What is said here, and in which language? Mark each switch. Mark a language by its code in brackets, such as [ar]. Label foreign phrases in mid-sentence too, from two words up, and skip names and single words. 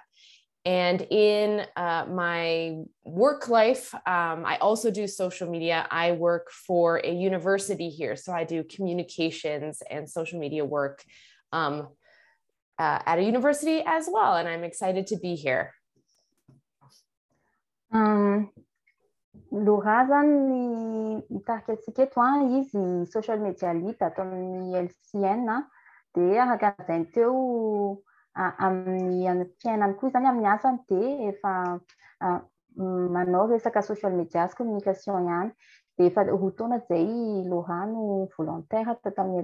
[en] And in my work life, I also do social media. I work for a university here, so I do communications and social media work at a university as well, and I'm excited to be here. [mg] Laura zany mitarika antsika eto izy [en] social media [mg] lead ato amin'ny LCN dia araka an'izay teo amin'ny fiainany koa zany amin'ny asany dia efa manao resaka [en] social media [mg] sy communication ihany dia efa roa taona zay Laura no volontaire tato amin'ny